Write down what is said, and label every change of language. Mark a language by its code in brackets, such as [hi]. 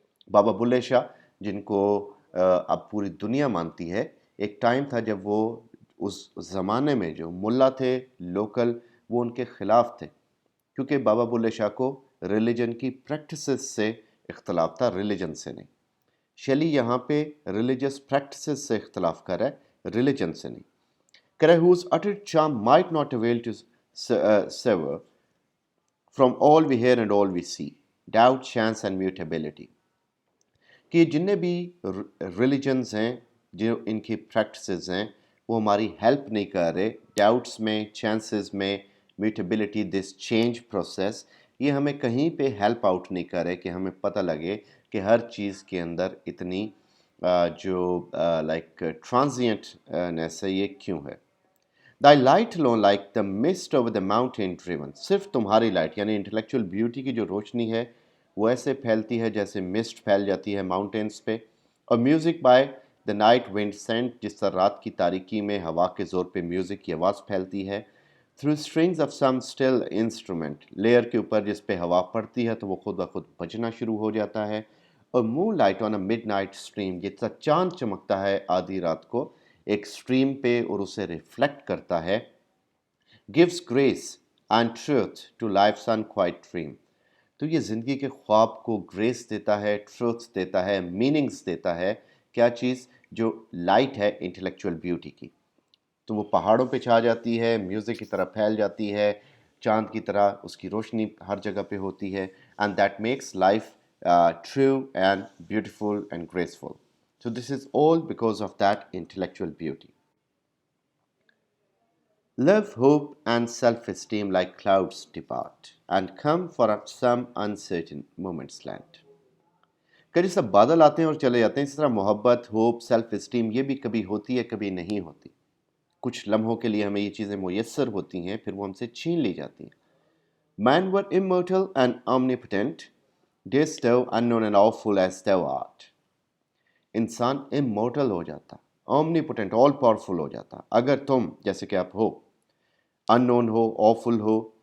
[ur] بابا بلے شاہ جن کو اب پوری دنیا مانتی ہے، ایک ٹائم تھا جب وہ اس زمانے میں جو ملا تھے لوکل، وہ ان کے خلاف تھے، کیونکہ بابا بلے شاہ کو ریلیجن کی پریکٹسز سے اختلاف تھا، ریلیجن سے نہیں. شیلی یہاں پہ ریلیجس پریکٹسز سے اختلاف کر رہا ہے، ریلیجن سے نہیں. [en] whose uttered charm might not avail to sever from all we hear and all we see, doubt, chance and mutability. [ur] کہ جننے بھی ریلیجنز ہیں جو ان کی پریکٹسز ہیں وہ ہماری ہیلپ نہیں کر رہے ڈاؤٹس میں چانسز میں میوٹیبلٹی دس چینج پروسیس یہ ہمیں کہیں پہ ہیلپ آؤٹ نہیں کر رہے کہ ہمیں پتہ لگے کہ ہر چیز کے اندر اتنی جو لائک ٹرانزینٹنیس ہے یہ کیوں ہے. [en] Thy light alone like the mist over the mountain driven. [ur] صرف تمہاری لائٹ یعنی انٹلیکچوئل بیوٹی کی جو روشنی ہے وہ ایسے پھیلتی ہے جیسے مسٹ پھیل جاتی ہے ماؤنٹینس پہ. اور [en] music by the night wind sent [ur] جس طرح رات کی تاریکی میں ہوا کے زور پہ میوزک کی آواز پھیلتی ہے. [en] through strings of some still instrument [ur] layer کے اوپر جس پہ ہوا پڑتی ہے تو وہ خود بخود بجنا شروع ہو جاتا ہے. اور [en] moonlight on a midnight stream [ur] جس طرح چاند چمکتا ہے آدھی رات کو ایک اسٹریم پہ اور اسے ریفلیکٹ کرتا ہے. [en] gives grace and truth to life's unquiet dream. [ur] تو یہ زندگی کے خواب کو گریس دیتا ہے ٹروتھ دیتا ہے میننگز دیتا ہے. کیا چیز جو لائٹ ہے انٹلیکچوئل بیوٹی کی تو وہ پہاڑوں پہ چھا جاتی ہے میوزک کی طرح پھیل جاتی ہے چاند کی طرح اس کی روشنی ہر جگہ پہ ہوتی ہے [en] And that makes life true and beautiful and graceful. So this is all because of that intellectual beauty. Love, hope and self-esteem like clouds depart and come for some uncertain moment's land. [ur] کہ جس طرح بادل آتے ہیں اور چلے جاتے ہیں اس طرح محبت ہوپ سیلف اسٹیم یہ بھی کبھی ہوتی ہے کبھی نہیں ہوتی. کچھ لمحوں کے لیے ہمیں یہ چیزیں میسر ہوتی ہیں پھر وہ ہم سے چھین لی جاتی ہیں. [en] Man were immortal and omnipotent, didst thou unknown and awful as thou art. [ur] انسان امورٹل ہو جاتا اومنیپوٹنٹ آل پاورفل ہو جاتا اگر تم جیسے کہ آپ ہو ان نون ہو آفل ہو.